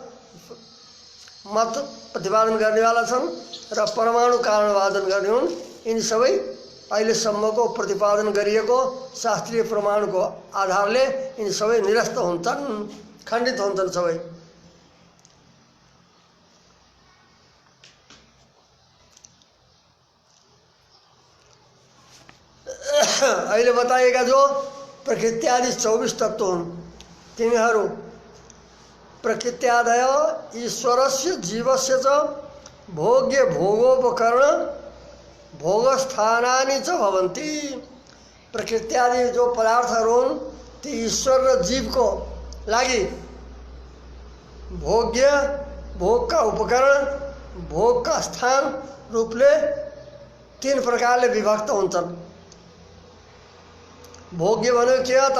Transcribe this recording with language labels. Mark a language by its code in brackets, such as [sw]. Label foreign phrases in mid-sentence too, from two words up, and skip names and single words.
[ne] मत प्रतिपादन गर्नेवाला छन् र परमाणु कारणवादन गर्ने हुन्, यिनी सबै अहिलेसम्मको प्रतिपादन गरिएको शास्त्रीय प्रमाणको आधारले यिनी सबै निरस्त हुन्छन्, खण्डित हुन्छन् सबै। अहिले बताएका जो प्रकृत्यादि 24 तत्त्व हुन्, तिनीहरू [sa] प्रकृत्यादय ईश्वरस्य जीवस्य च भोग्य भोगोपकरण भोगस्थानानि च भवन्ति। [ne] प्रकृत्यादि जो पदार्थहरू हुन् ती ईश्वर र जीवको लागि भोग्य, भोगका उपकरण, भोगका स्थान रूपले 3 प्रकारले विभक्त हुन्छन्। भोग्य भनेको के हो त?